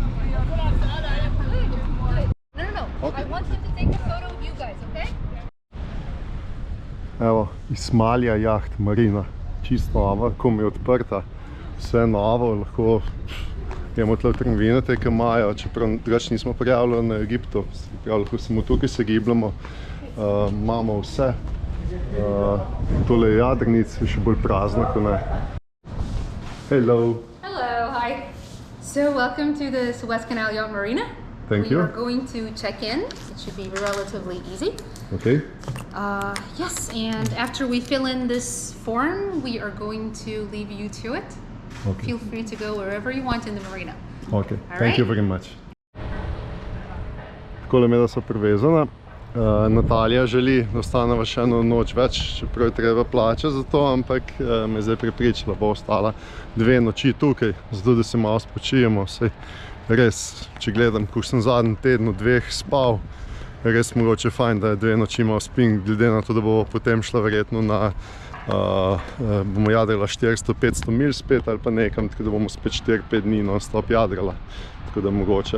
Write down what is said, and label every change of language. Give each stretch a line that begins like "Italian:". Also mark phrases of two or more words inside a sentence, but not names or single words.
Slovenian: Evo, Ismalija jaht marina, čisto nova, kom je odprta, vse novo, lahko gremo tle v trgovine, ki imajo, čeprav drugače nismo prijavljeni na Egiptu, lahko samo tukaj se gibljamo, imamo vse, tole je jadrnic, je še bolj prazno, ko ne.
English: Hello! Hello, hi! So welcome to the Suez Canal Yacht Marina. Thank you. We are going to check in. It should be relatively easy. Okay. Yes, and after we fill in this form, we are going to leave you to it. Okay. Feel free to go wherever you want in the marina. Okay, All thank you right. very much.
Slovenian: Takole me, da so privezana. Natalija želi, da ostaneva še eno noč več, čeprav je treba plačati za to, ampak me je zdaj prepričala, bo ostala 2 noči tukaj, zato da se malo spočijemo. Res, če gledam, ko sem zadnji teden 2 spal, res mogoče fajn, da je 2 noči malo spim, glede na to, da bo potem šla verjetno na, bomo jadrala 400-500 mil spet ali pa nekam, tako da bomo spet 4-5 dni non-stop jadrala, tako da mogoče.